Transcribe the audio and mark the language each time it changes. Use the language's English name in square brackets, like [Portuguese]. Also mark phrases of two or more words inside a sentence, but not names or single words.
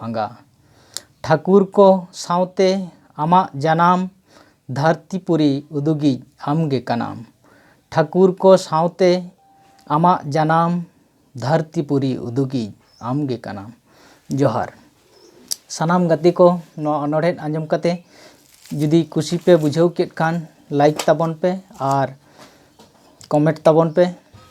[Santali] ᱟᱸᱜᱟ ᱴᱷᱟᱹᱠᱩᱨ ᱠᱚ ᱥᱟᱶᱛᱮ ᱟᱢᱟᱜ ᱡᱟᱱᱟᱢ ᱫᱷᱟᱹᱨᱛᱤᱯᱩᱨᱤ ᱩᱫᱩᱜᱤᱡ ᱟᱢᱜᱮ ᱠᱟᱱᱟᱢ ᱴᱷᱟᱹᱠᱩᱨ ᱠᱚ ᱥᱟᱶᱛᱮ ᱟᱢᱟᱜ ᱡᱟᱱᱟᱢ ᱫᱷᱟᱹᱨᱛᱤᱯᱩᱨᱤ ᱩᱫᱩᱜᱤᱡ आमगे कनाम जोहार सानाम गति को अनोढ़े आंजम कते जुदी कुशी पे बुझाव केट खान लाइक ताबन पे और कमेंट ताबन पे।